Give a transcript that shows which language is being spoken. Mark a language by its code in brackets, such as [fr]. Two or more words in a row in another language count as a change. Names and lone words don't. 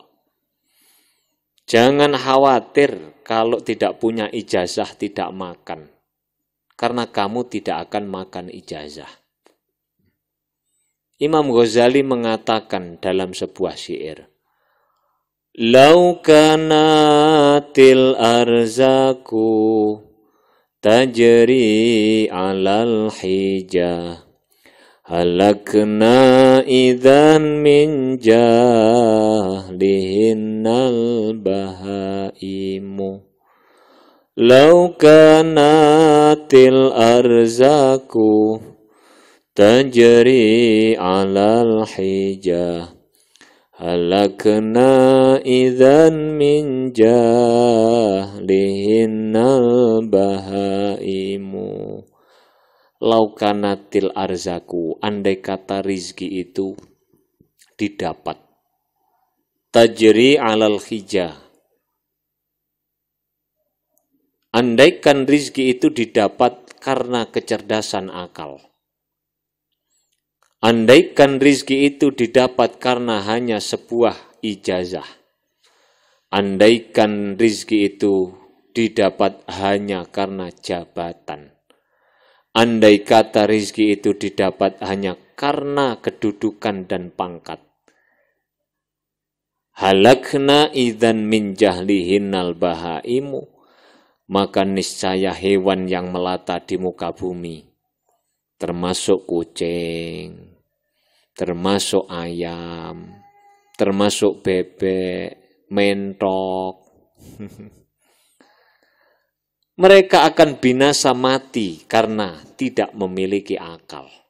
[id] Jangan khawatir kalau tidak punya ijazah tidak makan, karena kamu tidak akan makan ijazah. Imam Ghazali mengatakan dalam sebuah syair, [ar] "لو كانت الأرزاق تجري على الحجى هلكن إذن من جهلهن البهائم." لو كانت الأرزاق تجري على الحجى، هلكن إذن من جهلهن البهائم. لو كانت الأرزاق, [id] andai kata rizki itu didapat. [ar] تجري على الحجى, [id] andaikan rizki itu didapat karena kecerdasan akal. Andaikan rizki itu didapat karena hanya sebuah ijazah. Andaikan rizki itu didapat hanya karena jabatan. Andai kata rizki itu didapat hanya karena kedudukan dan pangkat. [ar] هلكن إذن من جهلهن البهائم, [id] maka niscaya hewan yang melata di muka bumi, termasuk kucing, termasuk ayam, termasuk bebek, mentok. Mereka akan binasa mati karena tidak memiliki akal.